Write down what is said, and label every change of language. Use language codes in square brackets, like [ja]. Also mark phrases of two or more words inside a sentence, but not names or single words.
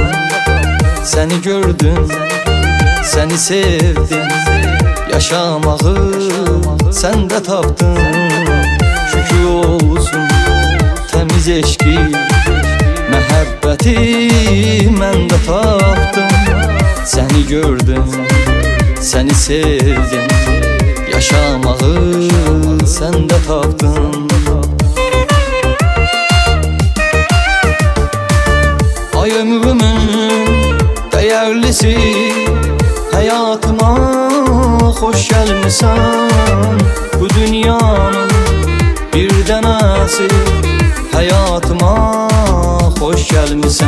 [az] Səni gördüm, səni sevdim, yaşamağı sən də tapdın. Şükür olsun temiz eşki, məhəbbəti mən də tapdım. Səni gördüm, səni sevdim, yaşamağı sen de tapdın. [tr] Ay ömrümün değerlisi, hayatıma hoş gelmişsen. Bu dünyanın bir denesi, hayatıma hoş gelmişsen.